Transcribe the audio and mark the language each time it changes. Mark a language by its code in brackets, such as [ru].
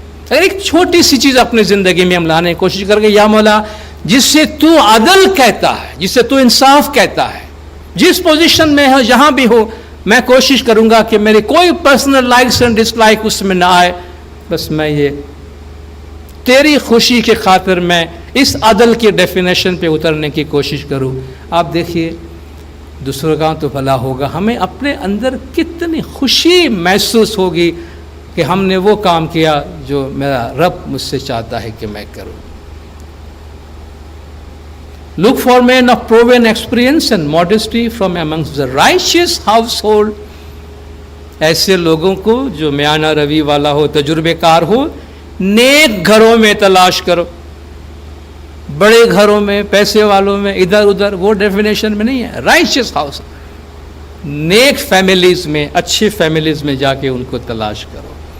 [ur] اگر ایک چھوٹی سی چیز اپنی زندگی میں ہم لانے کی کوشش کر کے, یا مولا جس سے تو عدل کہتا ہے, جس سے تو انصاف کہتا ہے, جس پوزیشن میں ہو جہاں بھی ہو, میں کوشش کروں گا کہ میری کوئی personal likes and dish like اس میں نہ آئے, بس میں یہ تیری خوشی کے خاطر میں اس عدل کے ڈیفینیشن پہ اترنے کی کوشش کروں. آپ دیکھیے دوسروں کا تو بھلا ہوگا, ہمیں اپنے اندر کتنی خوشی محسوس ہوگی کہ ہم نے وہ کام کیا جو میرا رب مجھ سے چاہتا ہے کہ میں کروں. [en] Look for men of proven experience and modesty from amongst the righteous household. [ur] ایسے لوگوں کو جو میانہ روی والا ہو, تجربے کار ہو, نیک گھروں میں تلاش کرو. بڑے گھروں میں, پیسے والوں میں, ادھر ادھر, وہ ڈیفینیشن میں نہیں ہے. رائچیس ہاؤس, نیک فیملیز میں, اچھی فیملیز میں جا کے ان کو تلاش کرو.